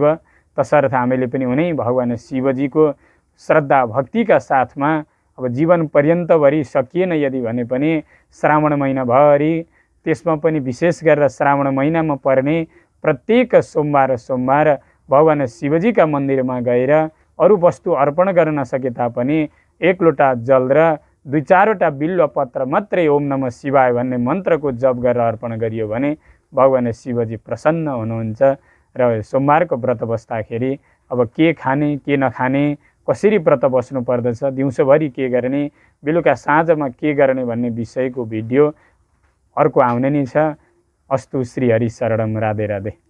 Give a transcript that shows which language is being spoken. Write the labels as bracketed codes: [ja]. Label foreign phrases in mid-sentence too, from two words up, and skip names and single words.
[ne] तसर्थ हामीले पनि उनै भगवान शिवजीको श्रद्धा भक्तिका साथमा अब जीवन पर्यन्तभरि सकिएन यदि भने पनि श्रावण महिनाभरि, त्यसमा पनि विशेष गरेर श्रावण महिनामा पर्ने प्रत्येक सोमबार भगवान शिवजीका मन्दिरमा गएर अरू वस्तु अर्पण गर्न नसके तापनि एक लोटा जल र 2-4वटा बिल्व पत्र मात्रै [sa] ओम नमः शिवाय [ne] भन्ने मन्त्रको जप गरेर अर्पण गरियो भने भगवान शिवजी प्रसन्न हुनुहुन्छ। र सोमबारको व्रत बस्दाखेरि अब के खाने के नखाने, कसरी व्रत बस्नु पर्दछ, दिउँसोभरि के गर्ने, बेलुका साँझमा के गर्ने भन्ने विषयको भिडियो अर्को आउने नै छ। [sa] अस्तु श्री हरि शरणम। राधे राधे।